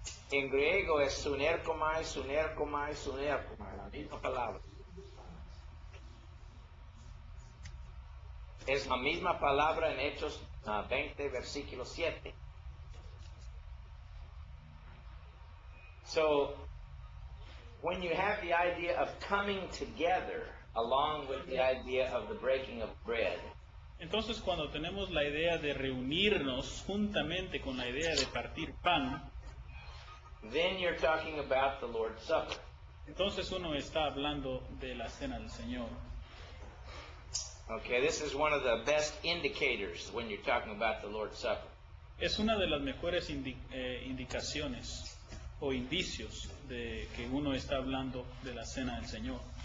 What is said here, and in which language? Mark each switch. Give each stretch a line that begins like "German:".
Spanish: En griego es sunerkomai, sunerkomai, sunerkomai, la misma palabra. Es la misma palabra en Hechos 20, versículo 7.
English: So, when you have the idea of coming together, along with the idea of the breaking of bread,
Spanish: Entonces, cuando tenemos la idea de reunirnos juntamente con la idea de partir pan,
English: then you're talking about the Lord's Supper.
Spanish: entonces uno está hablando de la cena del Señor.
English: Okay, this is one of the best indicators when you're talking about the Lord's Supper.
Spanish: Es una de las mejores indicaciones o indicios de que uno está hablando de la cena del Señor.